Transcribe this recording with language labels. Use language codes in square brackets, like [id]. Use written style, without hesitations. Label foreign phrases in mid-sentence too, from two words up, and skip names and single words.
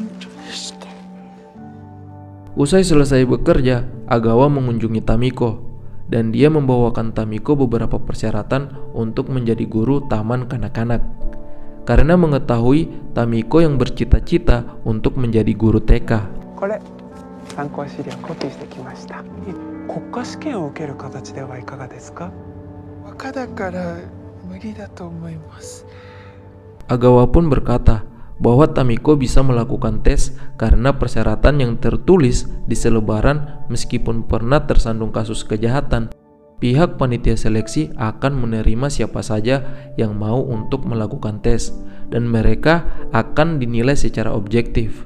[id] Usai selesai bekerja, Agawa mengunjungi Tamiko dan dia membawakan Tamiko beberapa persyaratan untuk menjadi guru taman kanak-kanak. Karena mengetahui Tamiko yang bercita-cita untuk menjadi guru TK. [ja] これ参考資料コピーしてきました。国家試験を受ける形ではいかがですか？若だから無理だと思います。 [id] Agawa pun berkata bahwa Tamiko bisa melakukan tes karena persyaratan yang tertulis di selebaran. Meskipun pernah tersandung kasus kejahatan, pihak panitia seleksi akan menerima siapa saja yang mau untuk melakukan tes dan mereka akan dinilai secara objektif.